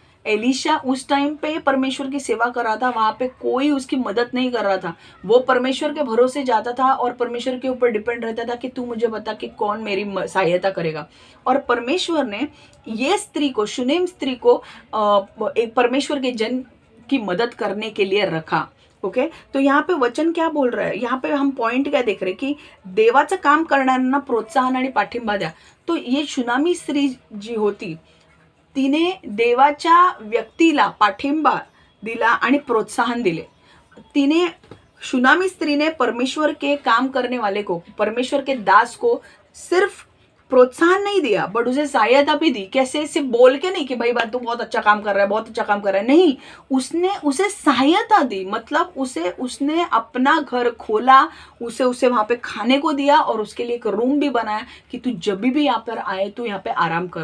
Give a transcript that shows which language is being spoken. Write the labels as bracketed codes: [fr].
[hi] Elisha उस time पे परमेश्वर की सेवा कर रहा था. वहाँ पे कोई उसकी मदद नहीं कर रहा था. वो परमेश्वर के भरोसे जाता था और परमेश्वर के ऊपर डिपेंड रहता था कि तू मुझे बता कि कौन मेरी सहायता करेगा. और परमेश्वर ने ये स्त्री को, शुनेम स्त्री को एक परमेश्वर के जन की मदद करने के लिए रखा. ओके, तो यहाँ पे वचन क्या बोल रहा है, यहाँ पे हम पॉइंट क्या देख रहे की [mr] देवाचं काम करणाऱ्यांना प्रोत्साहन आणि पाठिंबा द्या. [hi] तो ये [mr] शुनामी स्त्री जी होती तिने देवाच्या व्यक्तीला पाठिंबा दिला आणि प्रोत्साहन दिले. तिने [hi] शूनामी स्त्री ने परमेश्वर के काम करने वाले को, परमेश्वर के दास को सिर्फ प्रोत्साहन नहीं दिया बट उसे सहायता भी दी। कैसे? सिर्फ बोल के नहीं कि भाई बात तू बहुत अच्छा काम कर रहा है, बहुत अच्छा काम कर रहा है, नहीं, उसने उसे सहायता दी। मतलब उसने अपना घर खोला, उसे वहां पे खाने को दिया और उसके लिए एक रूम भी बनाया कि तू जब भी यहाँ पर आए तू यहाँ पे आराम कर।